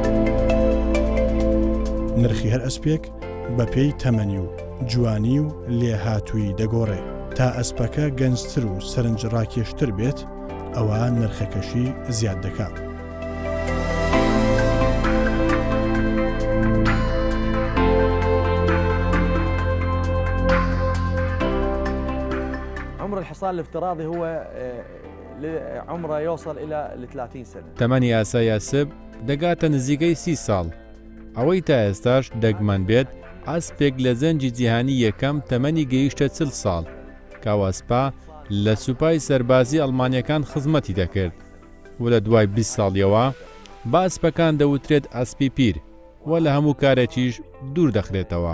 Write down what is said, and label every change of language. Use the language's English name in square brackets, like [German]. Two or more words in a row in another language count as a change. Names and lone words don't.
[Central Kurdish] نرخی هەر ئەسپێک بە پێی تەمەنی و جوانی و لێهاتووی دەگۆڕێ تا ئەسپەکە گەنجتر و سەرنج ڕاکێشتر بێت ئەوە نرخەکەشی زیاد دەکات. [Arabic] عمر الحصان الافتراضي هو عمره يوصل إلى 30 سنة. [Central Kurdish] تەمەنی ئاسای ئەسپ دەگاتە نزیکەی 30 ساڵ. ئەوەی تا ئێستاش دەگمان بێت ئەسپێک لە زەنجی جیهانی یەکەم تەمەنی گەیشتە 40 ساڵ کاوەسپا لە سوپای سەربازی ئەڵمانیەکان خزمەتی دەکرد و لە دوای 20 ساڵیەوە با ئەسپەکان دەوترێت ئەسپی پیر و لە هەموو کارێکیش دوور دەخرێتەوە.